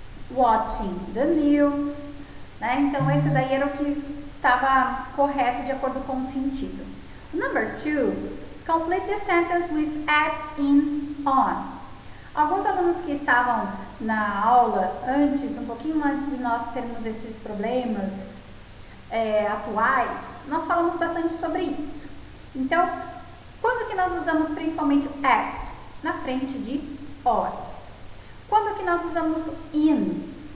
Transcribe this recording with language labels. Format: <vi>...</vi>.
<en>Watching the news.</en> <pt>Né? Então, esse daí era o que estava correto de acordo com o sentido.</pt> <en>Number 2, complete the sentence with at, in, on.</en> <pt>Alguns alunos que estavam na aula antes, um pouquinho antes de nós termos esses problemas atuais, nós falamos bastante sobre isso. Então, quando que nós usamos principalmente o at? Na frente de horas. Quando que nós usamos in?</pt>